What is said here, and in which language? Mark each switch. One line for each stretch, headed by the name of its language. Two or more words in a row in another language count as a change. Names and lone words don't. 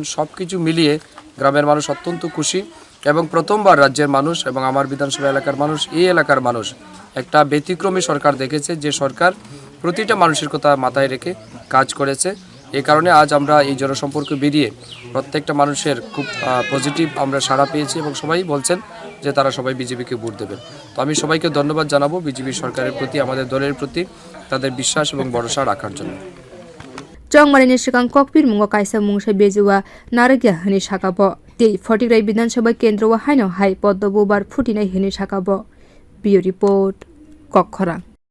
Bangla: সব কিছু মিলিয়ে গ্রামের মানুষ অত্যন্ত খুশি এবং প্রথমবার রাজ্যের মানুষ এবং আমার বিধানসভা এলাকার মানুষ, এই এলাকার মানুষ একটা ব্যতিক্রমী সরকার দেখেছে যে সরকার প্রতিটা মানুষের কথা মাথায় রেখে কাজ করেছে। এই কারণে আজ আমরা এই জনসম্পর্ক বেরিয়ে প্রত্যেকটা মানুষের খুব পজিটিভ আমরা সাড়া পেয়েছি এবং সবাই বলছেন যে তারা সবাই বিজেপিকে ভোট দেবেন। তো আমি সবাইকে ধন্যবাদ জানাবো বিজেপি সরকারের প্রতি, আমাদের দলের প্রতি তাদের বিশ্বাস এবং ভরসা রাখার জন্য।
Kok Borok: Chongmarine Shikang kokpirmungo kaisa mungsa bejuwa naragya hini sakabo. Tei Fatikroy bidhansabha kendrawo haino hai poddo bubar phutinai hini sakabo.
English: Bureau report
Kok Borok: kokpirmungo.